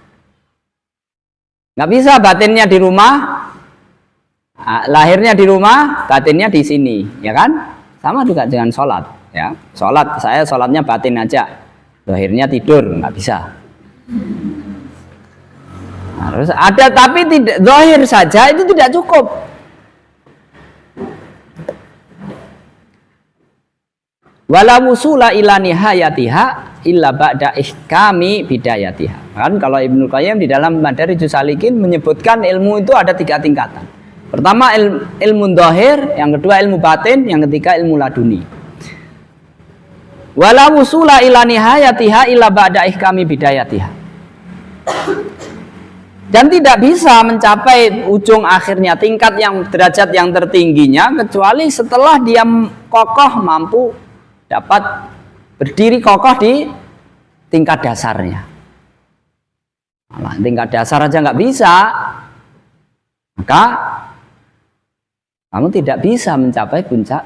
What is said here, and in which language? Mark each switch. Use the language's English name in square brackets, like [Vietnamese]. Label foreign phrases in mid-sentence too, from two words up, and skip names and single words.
[Indonesian] Nggak bisa batinnya di rumah, lahirnya di rumah, batinnya di sini, ya kan? Sama juga dengan sholat, ya. Sholatnya batin aja, zahirnya tidur, nggak bisa. Harus ada, tapi tidak zahir saja itu tidak cukup. [Arabic] ولا وصول إلى نهايتها إلا بعد إحكام بدايتها. [Indonesian] Kan kalau Ibnu Qayyim di dalam Madarijus Salikin menyebutkan ilmu itu ada 3 tingkatan. Pertama ilmu zahir, yang kedua ilmu batin, yang ketiga ilmu laduni. [Arabic] ولا وصول إلى نهايتها إلا بعد إحكام بدايتها. [Indonesian] dan tidak bisa mencapai ujung akhirnya, tingkat yang derajat yang tertingginya, kecuali setelah dia kokoh, mampu dapat berdiri kokoh di tingkat dasarnya. Nah, tingkat dasar aja nggak bisa, maka kamu tidak bisa mencapai puncak.